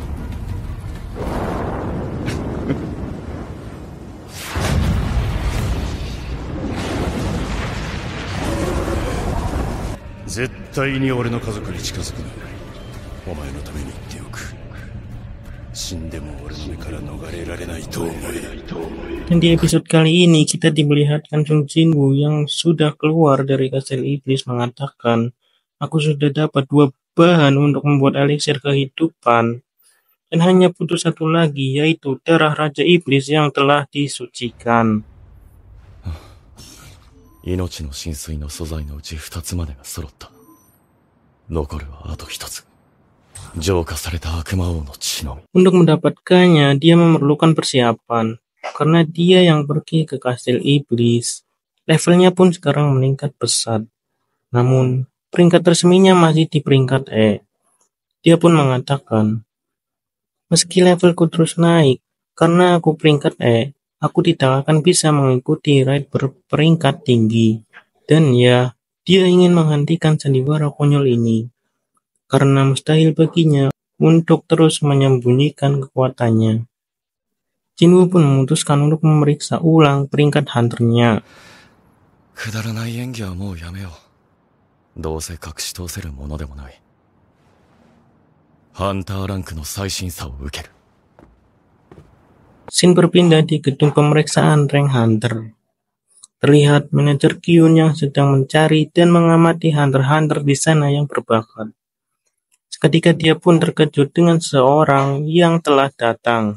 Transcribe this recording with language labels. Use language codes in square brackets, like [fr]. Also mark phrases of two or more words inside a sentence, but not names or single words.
[ja] 絶対に俺の家族に近づくな。お前のために言っておく。死んでも俺の目から逃れられないと思え。 [id] Dan di episode kali ini kita diperlihatkan Sung Jinwoo yang sudah keluar dari kastil iblis mengatakan, aku sudah dapat 2 bahan untuk membuat eliksir kehidupan. Dan hanya butuh 1 lagi, yaitu darah Raja Iblis yang telah disucikan. [ja] 命の神髄の素材のうち2つまでが揃った。残るはあと1つ。浄化された悪魔王の血のみ。 [id] Untuk mendapatkannya, dia memerlukan persiapan. Karena dia yang pergi ke kastil iblis. Levelnya pun sekarang meningkat pesat. Namun, peringkat resminya masih di peringkat E. Dia pun mengatakan, meski levelku terus naik, karena aku peringkat E, aku tidak akan bisa mengikuti raid berperingkat tinggi. Dan ya, dia ingin menghentikan sandiwara konyol ini. Karena mustahil baginya untuk terus menyembunyikan kekuatannya. Jinwoo pun memutuskan untuk memeriksa ulang peringkat hunternya. [ja] くだらない演技はもうやめよう。どうせ隠し通せるものでもない。ハンターランクの最審査を受ける。 [id] Scene berpindah di gedung pemeriksaan [en] rank hunter. [id] Terlihat manajer Kyun yang sedang mencari dan mengamati hunter-hunter di sana yang berbakat. Seketika dia pun terkejut dengan seseorang yang telah datang.